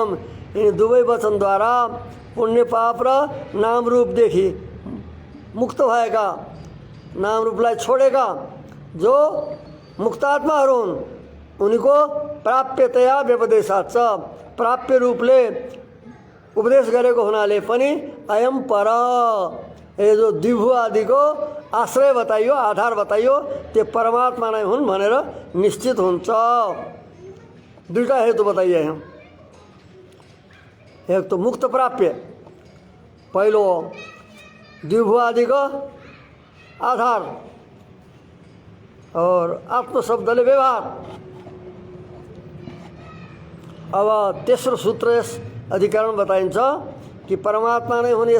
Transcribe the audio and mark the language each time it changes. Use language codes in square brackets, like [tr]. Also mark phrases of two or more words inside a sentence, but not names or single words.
[ne] यिनी दुवै वचनद्वारा पुण्य पाप र नाम रूपदेखि मुक्त भएका नाम रूपलाई छोडेका जो मुक्तात्माहरू हुन् उनीको प्राप्यतया व्यपदेशात् छ। प्राप्य रूपले उपदेश गरेको हुनाले पनि अयम पर ये जो दिभु आदिको आश्रय बताइयो आधार बताइयो त्यो परमात्मा नै हुन् भनेर निश्चित हुन्छ। दुईटा हेतु बताइए हैं। [hi] एक तो [ne] मुक्त प्राप्य पहिलो दिभु आदिको आधार और आत्म शब्दले व्यवहार। अब तेस्रो सूत्र यस अधिकरण बताइन्छ कि परमात्मा नै हुन्।